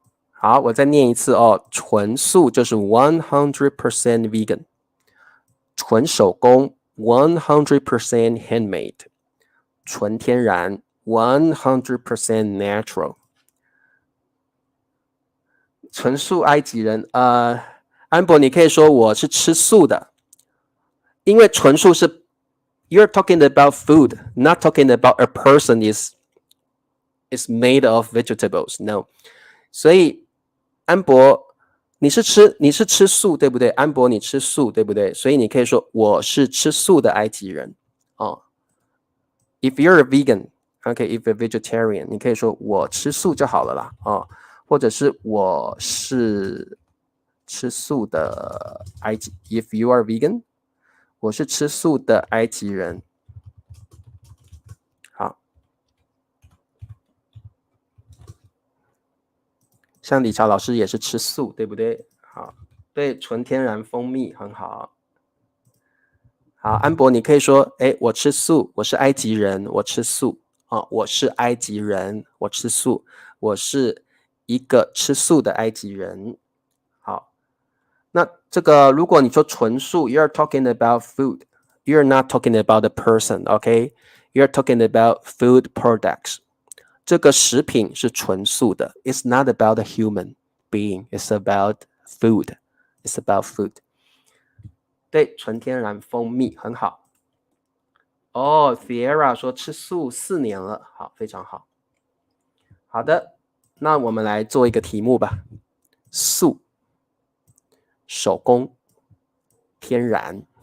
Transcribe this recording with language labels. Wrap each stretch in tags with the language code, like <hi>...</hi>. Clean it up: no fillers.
<zh>好，我再念一次哦，纯素就是</zh> <en>100% vegan，</en> <zh>纯手工</zh> <en>100% handmade，</en> <zh>纯天然</zh> <en>100% natural。</en> <zh>纯素埃及人，安博，你可以说我是吃素的，因为纯素是</zh> <en>you're talking about food, not talking about a person is made of vegetables.</en> <zh>No， 所以安博，你是吃素对不对？安博，你吃素对不对？所以你可以说我是吃素的埃及人哦。</zh> <en>If you're a vegan，OK，if you're a vegetarian，</en> <zh>你可以说我吃素就好了啦哦，或者是我是吃素的埃及 ，</zh> <en>If you are vegan，</en> <zh>我是吃素的埃及人。好，像李乔老师也是吃素，对不对？好，对，纯天然蜂蜜很好。好，安博，你可以说，哎，我吃素，我是埃及人，我吃素啊、哦，我是埃及人，我吃素。我是一个吃素的埃及人。好，那这个如果你说纯素</zh> <en>，you're talking about food, you're not talking about the person, okay? You're talking about food products.</en> <zh>这个食品是纯素的</zh> <en>，it's not about the human being, it's about food, it's about food.</en> <zh>对，纯天然蜂蜜很好。哦 ，Sierra 说吃素4年了，好，非常好。好的，那我们来做一个题目吧。素、手工、天然。</zh>